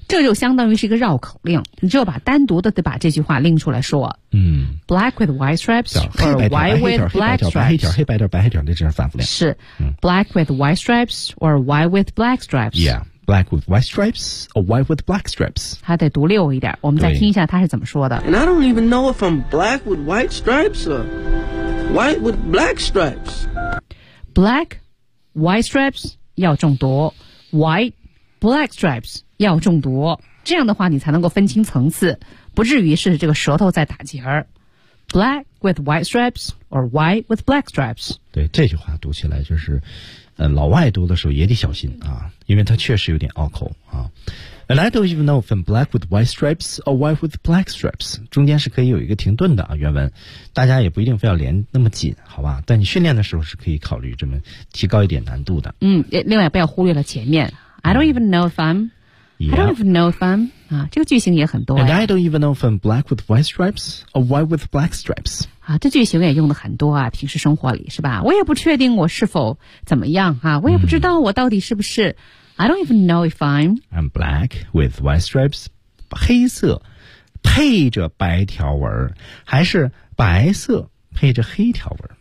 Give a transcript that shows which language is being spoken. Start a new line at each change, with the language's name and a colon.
Chinese: 这就相当于是一个绕口令，你只有把单独的得把这句话拎出来说。嗯
English: ，black with white stripes，
Chinese: 或者
English: why with black stripes，
Chinese: 白黑条，黑白条，白黑条，这是反复练。
English: 是、嗯、，black with white stripes， or why with black stripes？ Yeah， black with white stripes or white with black stripes.
Chinese: 还得读溜一点，我们再听一下他是怎么说的。
English: And I don't even know if I'm black with white stripes or white with black stripes. Black, white stripes
Chinese: 要重读
English: ，white, black stripes 要重读。
Chinese: 这样的话，你才能够分清层次，不至于是这个舌头在打结儿。
English: Black with white stripes or white with black stripes.
Chinese: 对，这句话读起来就是，老外读的时候也得小心啊，因为它确实有点拗口啊。
English: And I don't even know if I'm black with white stripes or white with black stripes.
Chinese: 中间是可以有一个停顿的啊，原文，大家也不一定非要连那么紧，好吧？但你训练的时候是可以考虑这么提高一点难度的。嗯，另外不要忽略了前面 ，
English: I don't even know if I'm。 Yeah. I don't even know if I'm...、
Chinese: 啊、这个句型也很多、哎。
English: And I don't even know if I'm black with white stripes or white with black stripes.、
Chinese: 啊、这句型也用的很多啊，平时生活里是吧？我也不确定我是否怎么样啊，我也不知道我到底是不是、
English: I don't even know if I'm... I'm black with white stripes,
Chinese: 黑色配着白条纹，还是白色配着黑条纹。